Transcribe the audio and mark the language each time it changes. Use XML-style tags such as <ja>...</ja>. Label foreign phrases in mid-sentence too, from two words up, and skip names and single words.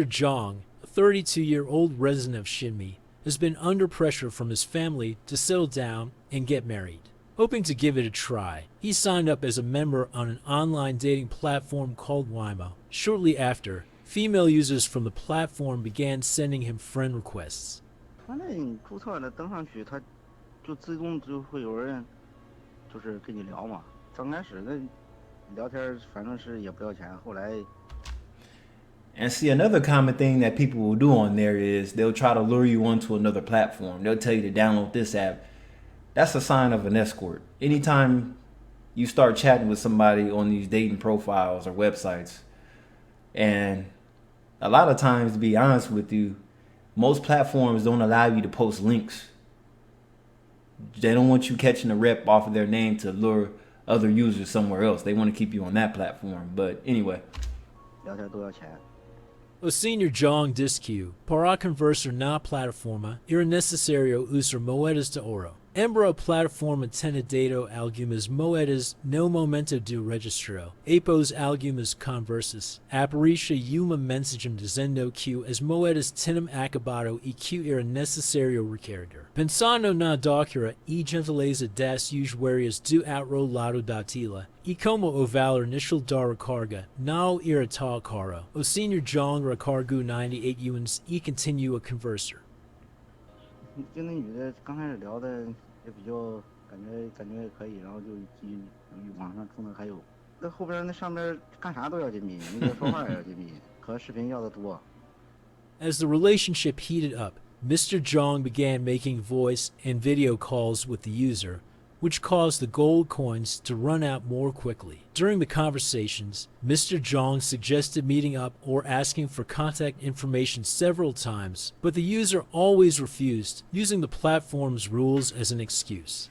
<en>Zhang, a 32-year-old resident of Xinmi, has been under pressure from his family to settle down and get married. Hoping to give it a try, he signed up as a member on an online dating platform called Wimo. Shortly after, female users from the platform began sending him friend requests.</en> <zh>反正你注册了登上去，它就自动就会有人就是跟你聊嘛。刚开始那聊天反正是也不要钱，后来</zh> <en>And see, another common thing that people will do on there is they'll try to lure you onto another platform. They'll tell you to download this app. That's a sign of an escort. Anytime you start chatting with somebody on these dating profiles or websites, and a lot of times, to be honest with you, most platforms don't allow you to post links. They don't want you catching a rep off of their name to lure other users somewhere else. They want to keep you on that platform. But anyway.</en> <zh>聊天都要钱。</zh> <pt>O Sr. Jong Disque, para conversar na plataforma, era necessário usar moedas de ouro. Embora a plataforma tenha dado algumas moedas no momento do registro, após algumas conversas, aparecia uma mensagem dizendo que as moedas tinham acabado e que era necessário recarregar. Pensando na docura e gentileza das usuárias do outro lado da tela, e como o valor inicial da recarga não era tão caro, o Sr. Jong recargou 98 yuans e continuou a conversar.</pt> <zh>跟那女的刚开始聊的也比较感觉可以，然后就网上充的还有，那后边那上边干啥都要金币，那个说话也要金币，和视频要的多。</zh> <en>As the relationship heated up, Mr. Jong began making voice and video calls with the user, which caused the gold coins to run out more quickly. During the conversations, Mr. Jong suggested meeting up or asking for contact information several times, but the user always refused, using the platform's rules as an excuse.</en>